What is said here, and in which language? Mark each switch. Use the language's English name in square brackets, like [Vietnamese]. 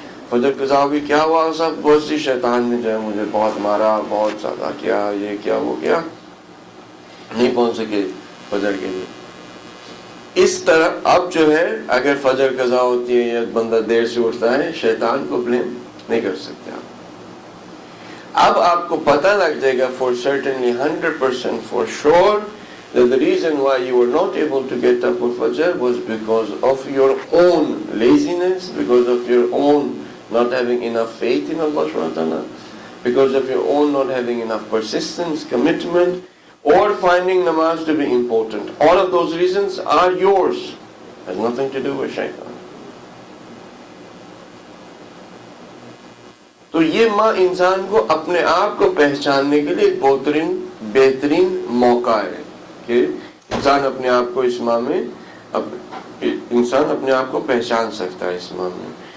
[Urdu] فجر قضا ہوگی, کیا ہوا, سب بہت سی شیطان نے جو ہے مجھے بہت مارا, بہت زیادہ کیا, یہ کیا, وہ کیا, نہیں پہنچ سکے فجر کے لیے. اس طرح اب جو ہے اگر فجر قضا ہوتی ہے یا بندہ دیر سے اٹھتا ہے, شیطان کو بلیم نہیں کر سکتے آپ. اب آپ کو پتہ لگ جائے گا [English] for certainly 100% for sure that the reason why you were not able to get up for Fajr was because of your own laziness, because of your own not having enough faith in Allah subhanahu wa ta'ala, because of your own not having enough persistence, commitment, or finding namaz to be important. All of those reasons are yours. Has nothing to do with shaitan. [Urdu] تو یہ ماں انسان کو اپنے آپ کو پہچاننے کے لیے ایک بہترین موقع ہے کہ انسان اپنے آپ کو اس ماہ میں انسان اپنے آپ کو پہچان سکتا ہے اس ماہ میں.